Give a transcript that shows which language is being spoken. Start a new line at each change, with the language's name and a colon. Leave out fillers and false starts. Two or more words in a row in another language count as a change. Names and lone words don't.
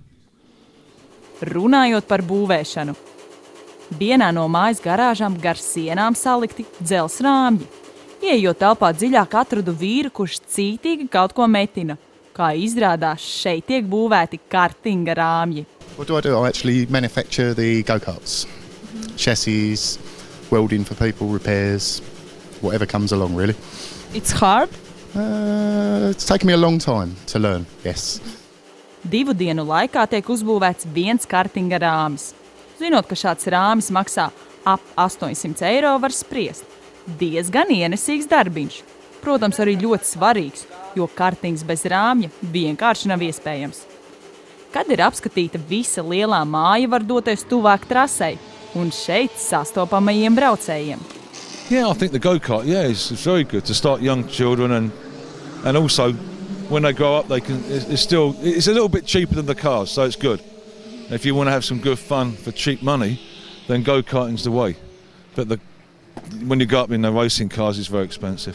Latvian: Runājot par būvēšanu. Vienā no mājas garāžām gar sienām salikti dzels rāmji. Ieejot telpā dziļāk atradu vīru, kurš cītīgi kaut ko metina. Kā izrādās, šeit tiek būvēti kartinga rāmji.
English: What do? I actually manufacture the go-karts. Chassis, welding for people, repairs, whatever comes along, really. It's hard? It's taken me a long time to learn, yes.
Latvian: 2 dienu laikā tiek uzbūvēts viens kartinga rāmis. Zinot, ka šāds rāmis maksā ap 800 eiro, var spriest. Diezgan ienesīgs darbiņš. Protams, arī ļoti svarīgs, jo kartings bez rāmja vienkārši nav iespējams. Kad ir apskatīta visa lielā māja, var doties tuvāk trasei un šeit sastopamajiem braucējiem.
English: Yeah, I think the go-kart, it's very good to start young children and also when they grow up, it's a little bit cheaper than the cars, so it's good. If you want to have some good fun for cheap money, then go-karting's the way. But when you go up in the racing cars, it's very expensive.